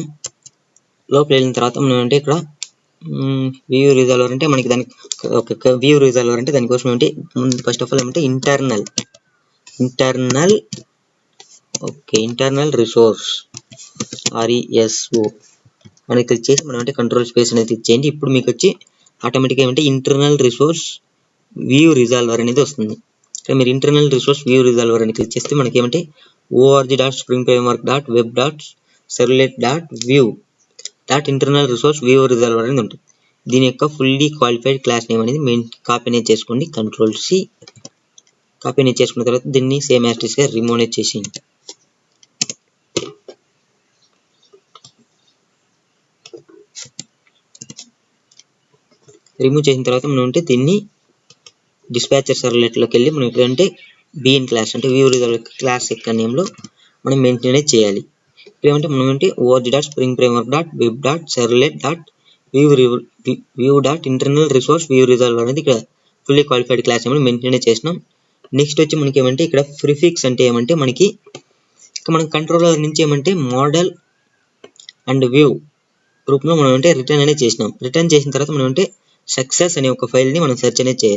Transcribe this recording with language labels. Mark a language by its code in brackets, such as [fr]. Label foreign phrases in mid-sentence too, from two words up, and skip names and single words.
[te] లోపలికి వెళ్ళిన తర్వాత మనం అంటే ఇక్కడ [en] view resolver [te] అంటే మనకి దానికి ఒక [en] view resolver [te] అంటే దానికోసం ఏంటి [en] first of all [te] ఏమంటే [en] internal resource RESO [te] మనకి క్లిక్ చేసి మనం అంటే [en] control space [te] అనేది క్లిక్ చేయండి. ఇప్పుడు మీకు వచ్చి ఆటోమేటిక్గా ఏమంటే [en] internal resource view resolver [te] అనేది వస్తుంది. ఇక్కడ మీరు [en] internal resource view resolver [te] అని క్లిక్ చేస్తే మనకి ఏమంటే [en] org.springframework.web.servlet.view.internal resource view resolver [te] అనేది ఉంటుంది. దీని యొక్క [en] fully qualified class name [te] అనేది [en] main copy [te] అనేది చేసుకోండి. [en] control C copy [te] అనేది చేసుకున్న తర్వాత దీన్ని [en] same as [te] గా రిమూవ్ అనేది చేసేయండి. రిమూవ్ చేసిన తర్వాత మనం అంటే దీన్ని [en] dispatcher servlet [te] వెళ్ళి మనం ఏంటంటే [en] bean class [te] అంటే [en] view resolver class [te] యొక్క నేమ్లో మనం మెయింటైన్ అనేది చేయాలి. ఇప్పుడు ఏమంటే మనం ఏంటి [en] org.springframework.web.servlet.view.internal resource view resolver [te] అనేది ఇక్కడ [en] fully qualified class [te] ఏమని మెయింటైన్ చేసినాం. నెక్స్ట్ వచ్చి మనకి ఏమంటే ఇక్కడ ప్రిఫిక్స్ అంటే ఏమంటే మనకి ఇక్కడ మనం కంట్రోలర్ నుంచి ఏమంటే [en] model and view group [te] మనం అంటే రిటర్న్ అనేది చేసినాం. రిటర్న్ చేసిన తర్వాత మనం అంటే సక్సెస్ అనే ఒక ఫైల్ని మనం సెర్చ్ అనేది చేయాలి.